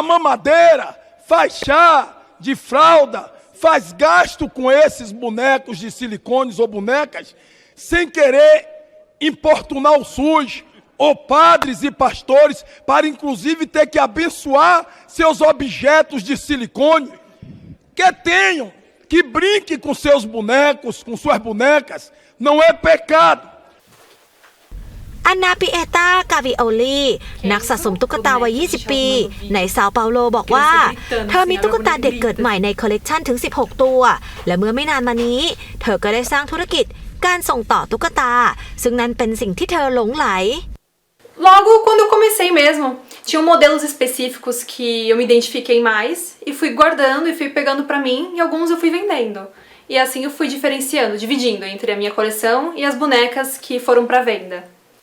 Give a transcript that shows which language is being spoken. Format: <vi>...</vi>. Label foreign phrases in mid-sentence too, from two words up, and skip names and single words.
<pt>mamadeira, faz chá de fralda, faz gasto com esses bonecos de silicones ou bonecas, sem querer importunar o SUS, ou padres e pastores, para inclusive ter que abençoar seus objetos de silicone, que tenham, que brinque com seus bonecos, com suas bonecas, não é pecado.</pt> <th>อันนาปิเอตากาวิโอลีนักสะสมตุ๊กตาวัย 20 ปีในซาเปาโลบอกว่าเธอมีตุ๊กตาเด็กเกิดใหม่ในคอลเลกชันถึง 16 ตัวและเมื่อไม่นานมานี้เธอก็ได้สร้างธุรกิจการส่งต่อตุ๊กตาซึ่งนั้นเป็นสิ่งที่เธอหลงไหล</th> <pt>Logo, quando eu comecei mesmo, tinham modelos específicos que eu me identifiquei mais e fui guardando e fui pegando pra mim e alguns eu fui vendendo. E assim eu fui diferenciando, dividindo entre a minha coleção e as bonecas que foram pra venda.</pt>